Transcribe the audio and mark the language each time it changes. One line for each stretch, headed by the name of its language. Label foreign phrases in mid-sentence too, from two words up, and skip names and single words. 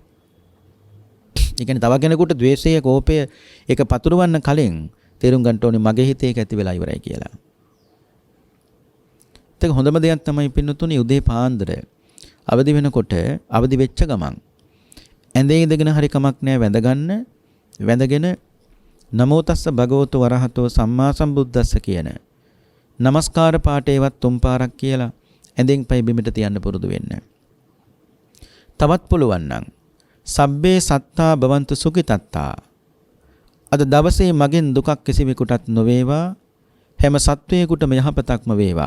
Sinhala: ඒ කියන්නේ තව කෙනෙකුට ද්වේෂය, කෝපය ඒක පතුරවන්න කලින් තේරුම් ගන්න ඕනේ මගේ හිතේ ඒක ඇති වෙලා ඉවරයි කියලා. ඒක හොඳම දෙයක් තමයි පින්නතුනි උදේ පාන්දර අවදි වෙනකොට අවදි වෙච්ච ගමන් ඇඳේ ඉඳගෙන හරි කමක් නැහැ වැඳ ගන්න. වැඳගෙන
Pali: නමෝ තස්ස භගවතු වරහතෝ සම්මා සම්බුද්දස්ස
Sinhala: කියන නමස්කාර පාඨේවත් තුන් පාරක් කියලා ඇඳෙන් පය බිමට තියන්න පුරුදු වෙන්න. තවත් පුළුවන් නම්
Pali: සබ්බේ සත්තා භවන්තු සුඛිතත්තා.
Sinhala: අද දවසේ මගෙන් දුකක් කිසිවෙකුටත් නොවේවා. හැම සත්වයෙකුටම යහපතක්ම වේවා.